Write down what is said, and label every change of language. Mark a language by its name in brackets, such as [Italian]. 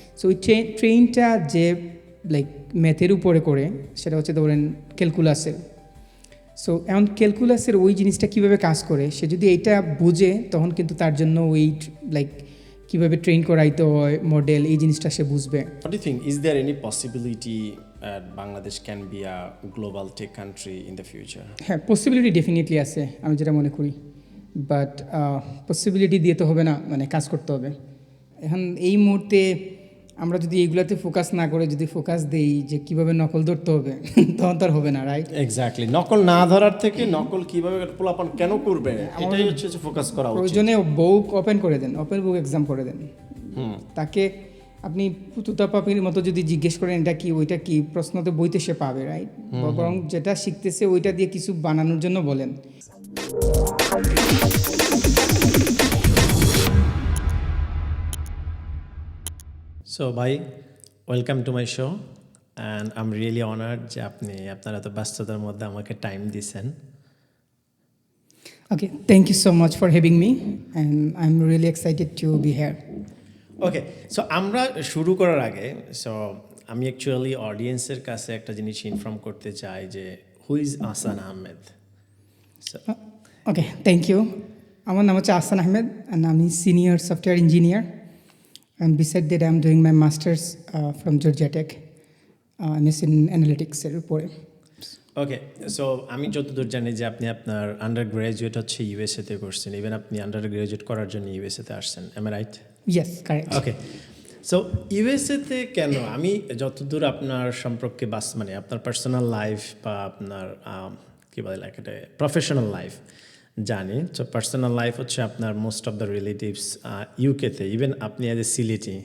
[Bangla] So ওই ট্রেনটা যে লাইক ম্যাথের উপরে করে, সেটা হচ্ছে ধরেন ক্যালকুলাসের। সো এখন ক্যালকুলাসের ওই জিনিসটা কীভাবে কাজ করে, সে যদি এইটা বুঝে, তখন কিন্তু তার জন্য ওই লাইক কীভাবে ট্রেন করাইতে হয় মডেল, এই জিনিসটা সে বুঝবে। [English] What do you think? Is there any possibility Bangladesh can be a global tech country in the future? [Bangla] হ্যাঁ, পসিবিলিটি ডেফিনেটলি আছে, আমি যেটা মনে করি। বাট পসিবিলিটি দিয়ে তো হবে না, মানে কাজ করতে হবে। এখন এই মুহূর্তে আমরা যদি এইগুলাতে ফোকাস না করে যদি ফোকাস দেই যে কীভাবে নকল ধরতে হবে, তখন তো আর হবে না, রাইট? এক্স্যাক্টলি। নকল না ধরার থেকে নকল কিভাবে পোলাপান কেন করবে, এটাই হচ্ছে ফোকাস করা উচিত। প্রয়োজনে বুক ওপেন করে দেন, ওপেন বুক এক্সাম করে দেন। তাকে আপনি পুতুতা পাপির মতো যদি জিজ্ঞেস করেন এটা কি ওইটা কি, প্রশ্ন তো বইতে সে পাবে, রাইট? বরং যেটা শিখতেছে ওইটা দিয়ে কিছু বানানোর জন্য বলেন। সো ভাই, [English] welcome to my show and I am really honoured [Bangla] যে আপনি আপনার এত ব্যস্ততার মধ্যে আমাকে টাইম দিয়েছেন। [English] Okay, thank you so much for having me, and I'm really excited to be here. [Bangla] Okay, so আমরা শুরু করার আগে আমি অ্যাকচুয়ালি অডিয়েন্সের কাছে একটা জিনিস ইনফর্ম করতে চাই যে [English] who is [Bangla] Ahsan Ahmed? [English] Okay, thank you. [Bangla] আমার নাম হচ্ছে আহসান আহমেদ, [English] and [Bangla] আমি senior software engineer, [English] and beside that I'm doing my masters from Georgia Tech, MS in Analytics [Bangla] এর উপরে। ওকে, সো আমি যতদূর জানি যে আপনি আপনার আন্ডার গ্র্যাজুয়েট হচ্ছে ইউএসএতে করছেন, ইভেন আপনি আন্ডার গ্র্যাজুয়েট করার জন্য ইউএসএতে আসছেন, [English] Am I right? Yes, correct. [Bangla] Okay, so ইউএসএতে কেন? আমি যতদূর আপনার সম্পর্কে মানে আপনার পার্সোনাল লাইফ বা আপনার কী বলে লাইক এটা প্রফেশনাল লাইফ জানি, তো পার্সোনাল লাইফ হচ্ছে আপনার মোস্ট অফ দ্য রিলেটিভস ইউকেতে, ইভেন আপনি অ্যাজ এ সিলেটি।